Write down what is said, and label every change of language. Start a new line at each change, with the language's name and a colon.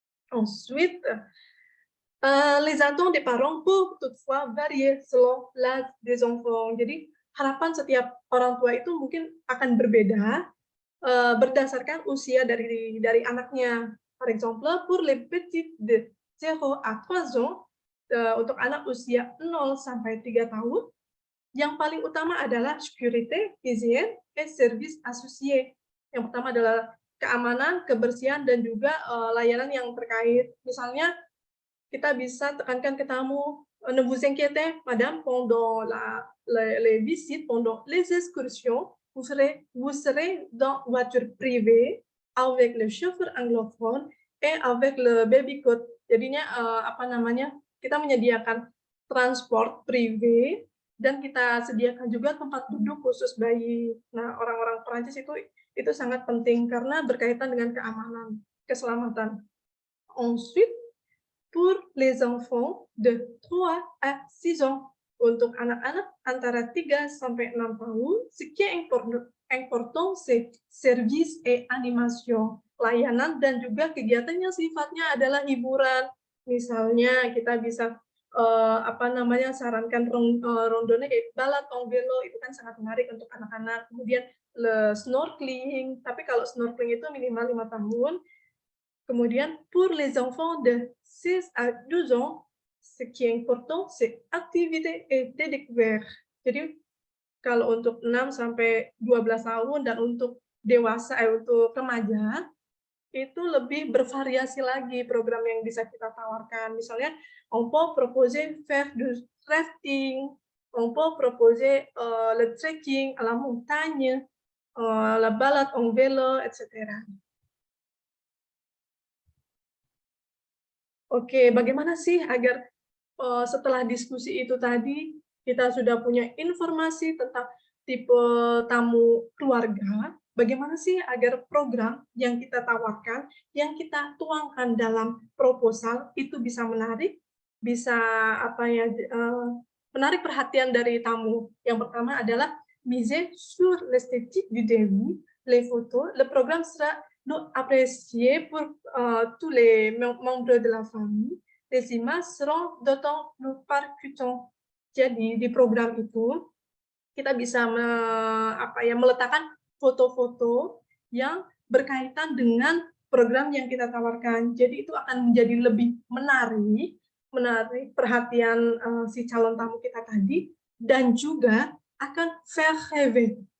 French: Ensuite, les attentes des parents peuvent toutefois varier selon l'âge des enfants.
Indonesian: Jadi, harapan setiap orang tua itu mungkin akan berbeda berdasarkan usia dari anaknya.
French: Par exemple, pour les petites de 0 à 3 ans,
Indonesian: untuk anak usia 0 sampai 3 tahun, yang paling utama adalah
French: sécurité, hygiène, et service associé.
Indonesian: Yang pertama adalah keamanan, kebersihan, dan juga layanan yang terkait. Misalnya, kita bisa tekankan ke tamu,
French: ne vous inquiétez, madame, pendant les visites, pendant les excursions, vous serez dans voiture privée avec le chauffeur anglophone et avec le baby cot.
Indonesian: Jadinya kita menyediakan
French: transport privé
Indonesian: dan kita sediakan juga tempat duduk khusus bayi. Nah, orang-orang Perancis itu sangat penting karena berkaitan dengan keamanan, keselamatan.
French: Ensuite, pour les enfants de 3 à 6 ans.
Indonesian: Untuk anak-anak antara 3 sampai 6 tahun,
French: ce qui est important, c'est service et animation,
Indonesian: layanan dan juga kegiatan yang sifatnya adalah hiburan. Misalnya kita bisa apa namanya, sarankan randonnée kayak
French: balade en vélo
Indonesian: itu kan sangat menarik untuk anak-anak. Kemudian snorkeling, tapi kalau snorkeling itu minimal 5 tahun. Kemudian
French: pour les enfants de 6 à 12 ans, ce qui est important, c'est activité et découverte.
Indonesian: Jadi kalau untuk 6 sampai 12 tahun dan untuk dewasa untuk remaja, itu lebih bervariasi lagi program yang bisa kita tawarkan. Misalnya,
French: on peut proposer faire du rafting, on peut proposer, le trekking à la montagne, la balade en vélo, etc.
Indonesian: Oke, bagaimana sih agar setelah diskusi itu tadi, kita sudah punya informasi tentang tipe tamu keluarga, bagaimana sih agar program yang kita tawarkan, yang kita tuangkan dalam proposal itu bisa menarik, bisa apa ya, menarik perhatian dari tamu. Yang pertama adalah
French: miser sur l'esthétique du devis, les photos, le programme sera donc apprécié pour tous les membres de la famille. Les images seront d'autant plus percutantes.
Indonesian: Jadi di program itu kita bisa meletakkan foto-foto yang berkaitan dengan program yang kita tawarkan. Jadi itu akan menjadi lebih menarik, menarik perhatian si calon tamu kita tadi, dan juga akan
French: faire rêver.